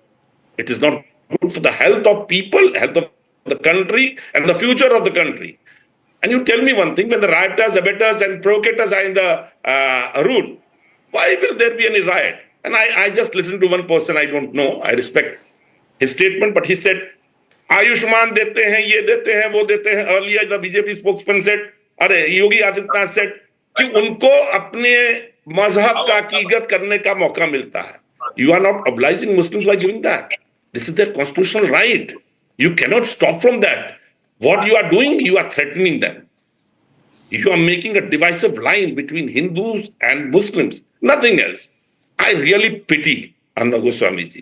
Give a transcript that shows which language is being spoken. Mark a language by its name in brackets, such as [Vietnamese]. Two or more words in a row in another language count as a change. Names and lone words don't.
[English] It is not good for the health of people, health of the country, and the future of the country. And you tell me one thing, when the rioters, abettors, and provocators are in the rule, why will there be any riot? And I just listened to one person, I don't know, I respect his statement, but he said, [Hindi] आयुष्मान देते हैं, ये देते हैं, वो देते हैं. [English] Earlier, the BJP spokesman said, Yogi Adityanath said, [Hindi] कि उनको अपने मजहब का कीगत करने का मौका मिलता है. [English] You are not obliging Muslims by giving that. This is their constitutional right. You cannot stop from that. What you are doing, you are threatening them. You are making a divisive line between Hindus and Muslims. Nothing else. I really pity Arnab Goswamiji.